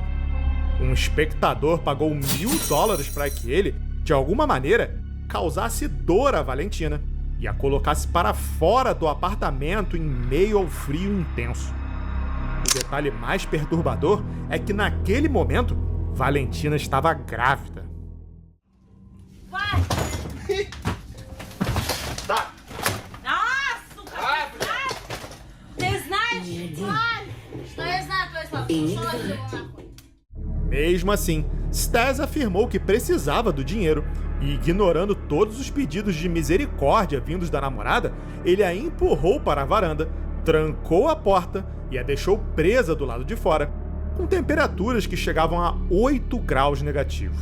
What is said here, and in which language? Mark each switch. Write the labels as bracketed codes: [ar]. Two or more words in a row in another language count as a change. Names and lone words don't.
[pt] Um espectador pagou $1000 para que ele, de alguma maneira, causasse dor a Valentina e a colocasse para fora do apartamento em meio ao frio intenso. O detalhe mais perturbador é que naquele momento, Valentina estava grávida. Vai! Tá. Nossa, cara! [ru] Ты знаешь? Что я знаю твою славу? [pt] Mesmo assim, Stas afirmou que precisava do dinheiro e, ignorando todos os pedidos de misericórdia vindos da namorada, ele a empurrou para a varanda, trancou a porta e a deixou presa do lado de fora, com temperaturas que chegavam a 8 graus negativos.